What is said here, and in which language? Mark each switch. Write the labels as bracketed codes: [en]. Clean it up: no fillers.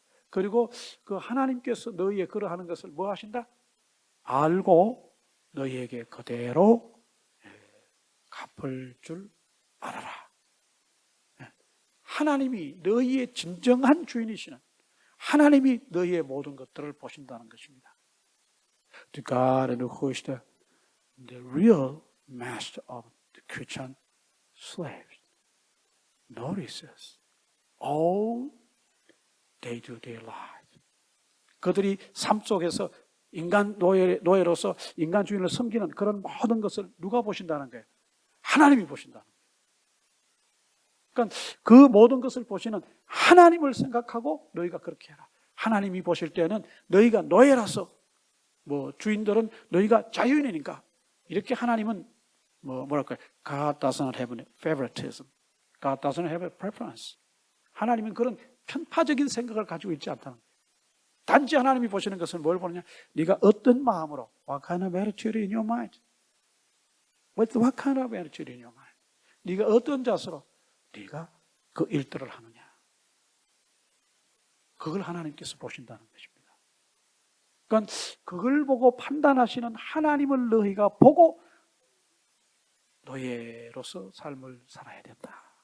[ko] 그리고 그 하나님께서 너희의 그러하는 것을 뭐 하신다? 알고 너희에게 그대로 갚을 줄 알아라. 하나님이 너희의 진정한 주인이시는 하나님이 너희의 모든 것들을 보신다는 것입니다. [en] The God who is the real master of the Christian slaves notices all they do their life. [ko] 그들이 삶 속에서 인간 노예로서 인간 주인을 섬기는 그런 모든 것을 누가 보신다는 거예요? 하나님이 보신다는 거예요. 그러니까 그 모든 것을 보시는 하나님을 생각하고 너희가 그렇게 해라. 하나님이 보실 때는 너희가 노예라서 주인들은 너희가 자유인이니까 이렇게 하나님은 뭐랄까요? [en] God doesn't have favoritism. God doesn't have a preference. [ko] 하나님은 그런 편파적인 생각을 가지고 있지 않다는 거예요. 단지 하나님이 보시는 것은 뭘 보느냐? 네가 어떤 마음으로 [en] What kind of attitude in your mind? What kind of attitude in your mind? [ko] 네가 어떤 자세로 네가 그 일들을 하느냐? 그걸 하나님께서 보신다는 것입니다. 그러니까 그걸 보고 판단하시는 하나님을 너희가 보고 노예로서 삶을 살아야 된다.